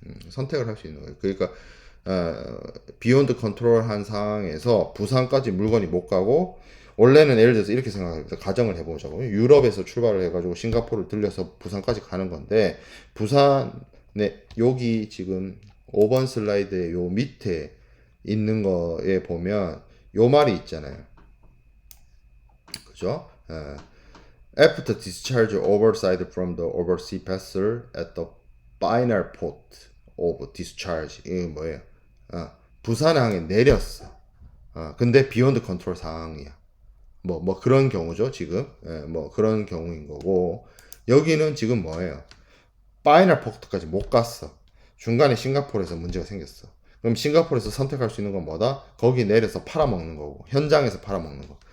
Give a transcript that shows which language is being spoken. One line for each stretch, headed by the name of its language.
Korean: 선택을 할 수 있는 거예요. 그러니까 비욘드 컨트롤한 상황에서 부산까지 물건이 못 가고 원래는 예를 들어서 이렇게 생각합니다. 가정을 해보자고요. 유럽에서 출발을 해가지고 싱가포르를 들려서 부산까지 가는 건데 부산에 여기 지금 5번 슬라이드의 요 밑에 있는 거에 보면 요 말이 있잖아요. 그죠?
English: After discharge overside from the overseas vessel at the final port of discharge.
Korean: 이게 뭐예요? 부산항에 내렸어. 근데 비욘드 컨트롤 상황이야. 뭐 그런 경우죠, 지금. 뭐 그런 경우인 거고. 여기는 지금 뭐예요? 파이널 포트까지 못 갔어. 중간에 싱가포르에서 문제가 생겼어. 그럼 싱가포르에서 선택할 수 있는 건 뭐다? 거기 내려서 팔아먹는 거고, 현장에서 팔아먹는 거.